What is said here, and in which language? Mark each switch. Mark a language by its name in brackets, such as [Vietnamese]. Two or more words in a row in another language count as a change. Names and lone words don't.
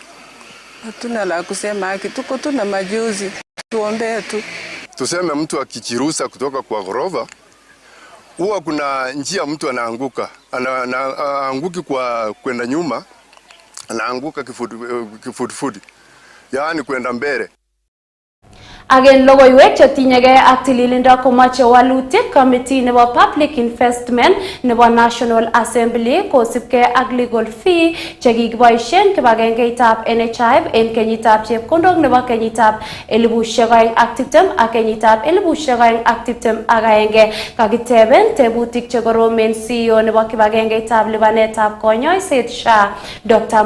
[Swahili] Hatuna la kusema, haki tuko tu na majuzi, tuombee tu. Tuseme mtu akichirusa kutoka kwa ghorofa, huwa kuna njia mtu anaanguka, anaanguki kwa kwenda nyuma, anaanguka kifudifudi, yaani kwenda mbele. [Kalenjin] Again logoiwek chetinyegei ak tililindo komache walutik committee nebo [English] public investment [Kalenjin] nebo National Assembly kosubkei ak [English] legal fee [Kalenjin] chekikiboisien kibagengeitab NHIF en kenyitab chepkondok nebo kenyitab 2020 ak kenyitab 2021. Kakiteben tebutik chekoromen CEO nebo kibagengeitab lipanetab konyoiset SHA Dr.